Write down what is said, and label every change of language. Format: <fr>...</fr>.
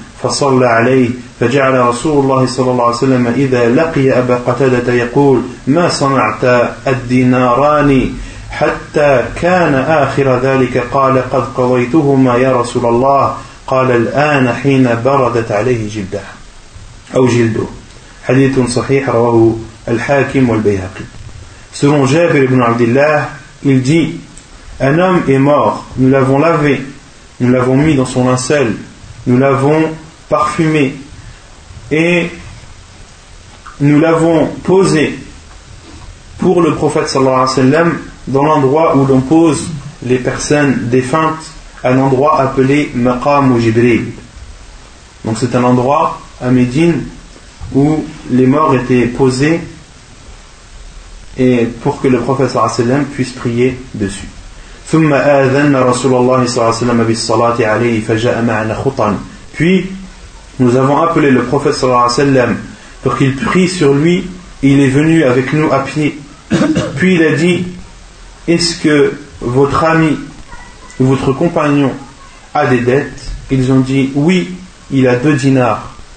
<ar>فصلى عليه فجعل رسول الله صلى الله عليه وسلم إذا لقي أبا قتادة يقول ما صنعت الديناران حتى كان آخر ذلك قال قد قضيتهما يا رسول الله قال الآن حين بردت عليه جلده أو جلده حديث صحيح رواه الحاكم والبيهقي.</ar> <fr>Selon Jabir ibn Abdillah, il dit: un homme est mort, nous l'avons lavé, nous l'avons mis dans son linceul, nous l'avons parfumé et nous l'avons posé pour le prophète sallallahu alayhi wa sallam dans l'endroit où l'on pose les personnes défuntes, un endroit appelé Maqam Jibril. Donc c'est un endroit à Médine où les morts étaient posés et pour que le prophète sallallahu alayhi wa sallam puisse prier dessus.</fr> <ar>ثم آذن رسول الله صلى الله عليه وسلم بالصلاة عليه فجاء معنا خطا.</ar> <fr>Puis nous avons appelé le prophète صلى الله عليه وسلم pour qu'il prie sur lui. Il est venu avec nous à pied. Puis il a dit: est-ce que votre ami, votre compagnon, a des dettes? Ils ont dit: oui, il a 2 dinars.</fr>